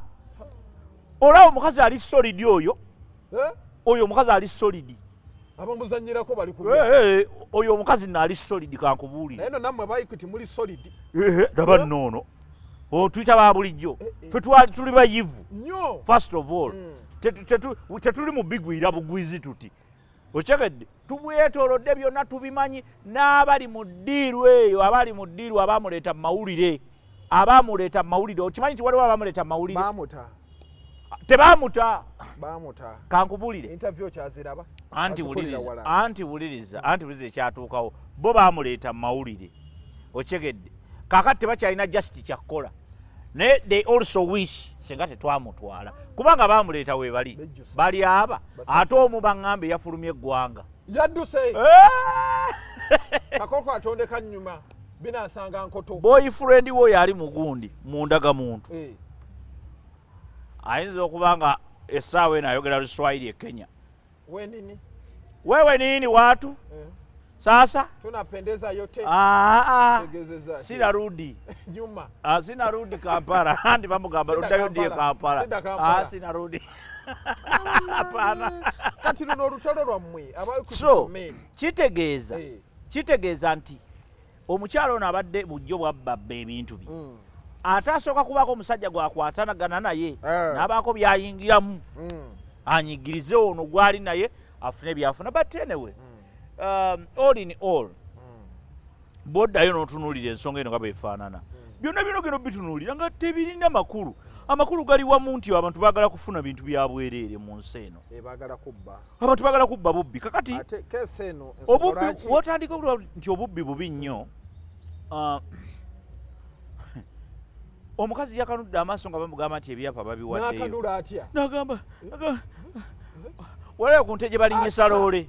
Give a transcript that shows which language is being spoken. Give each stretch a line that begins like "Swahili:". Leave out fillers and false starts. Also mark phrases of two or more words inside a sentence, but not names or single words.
Ganda: Olaba omukazi ali solid oyo omukazi ali solid abamuzannyirako bali ku oyo omukazi naali solid kankubuulire. Naye no nammwe Abayikuti muli solid. Laba nnoono tuyita ba bulijjo ffe tuli bayivu
English: first of all
Ganda: tetuli mu bigwira bugwizi tuti okyegedde tubwetoolodde byonna tubimanyi n'abali mu ddiiru eyo abali mu ddiiru abaamuleeta mu mawulire okimanyi nti waliwo abaamuleeta mu mawulire tebaamuta kankubuulire interview kyaziraba anti wuliriza ekyatuukawo bo baamuleeta mu mawulire okyegedde kaakati tebakyalina just kyakukola naye
English: they also wish
Ganda: singa tetwamutwala kubanga baamuleeta we bali aba ate omu baŋŋambe yafulumya eggwanga yadduse kakoko atondeka nnyuma binasanga nkoto boyfriend wo yali mugundi mundaga muntu ayinza okuba nga essaawa eno ayogera Luswahili e Kenya.
Swahili: Wewe nini watu sasa tunapendeza yote sina rudi nyuma sina rudi Kampala
Ganda: andi bamugamba oddayo ndiye Kampala
Swahili: sina rudi hapana
Ganda: kati luno olutalo lwammwe so kitegeeza nti omukyalo ono abadde bujjo bwabbabba ebintu bye ate asooka kubaako omusajja gwakwatanagana naye n'abaako byayingiramu anyigirize ono gwali naye afune byafuna
English: but anyway all in all
Ganda: boddayo n'otunuulira ensonga eno nga bwefaanana byonna bino geno bitunuulira nga tebirina makulu amakulu gali wamu nti abantu baagala kufuna bintu bya bwereere mu nsi eno abantu baagala kubba bubbi kakati obubbi wotandika okulaba nti obubbi bubi nnyo omukazi yakanudde amaaso nga bamugamba nti ebyapa babiwaddeyo nagamba walayo ku nte gye balinyisa loole